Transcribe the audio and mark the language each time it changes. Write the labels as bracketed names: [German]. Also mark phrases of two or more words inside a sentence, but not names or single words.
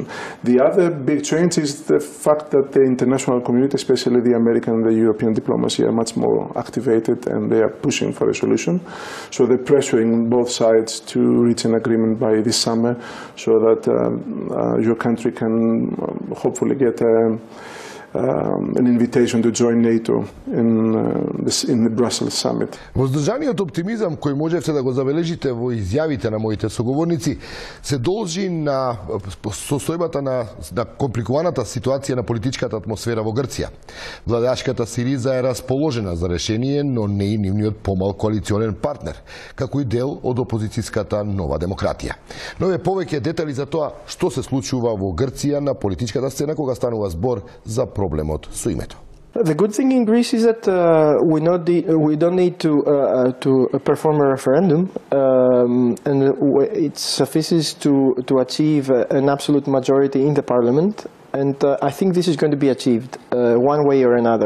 [English] The other big change is the fact that the international community, especially the American and the European diplomacy, are much more activated and they are pushing for a solution. So they're pressuring both sides to reach an agreement by this summer so that your country can hopefully get an invitation to join NATO in the Brussels summit. [Macedonian] Воздржаниот оптимизам кој можевте да го забележите во изјавите на моите соговорници се должи на состојбата на компликуваната ситуација на политичката атмосфера во Грција. Владеачката Сириза е расположена за решение, но не и нивниот помал коалиционен партнер, како и дел од опозицијската Нова демократија. Но е повеќе детали за тоа што се случува во Грција на политичката сцена кога станува збор за проблемот со името. [English] The good thing in Greece is that we don't need to perform a referendum, and it suffices to achieve an absolute majority in the parliament, and I think this is going to be achieved one way or another.